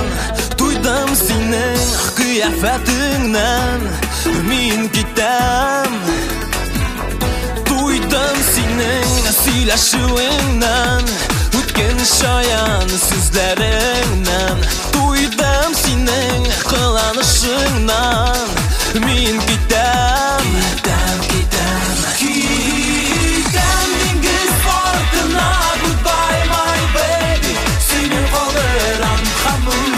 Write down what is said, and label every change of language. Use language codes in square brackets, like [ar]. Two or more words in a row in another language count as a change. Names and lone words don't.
[tt] Туйдым синең кыяфәтеңнән, мин китәм. Туйдым синең сөйләшүеңнән, үткен шаян сүзләреңнән. Туйдым синең кыланышыңнан, мин китәм. [en] Goodbye my baby, singing for the run, come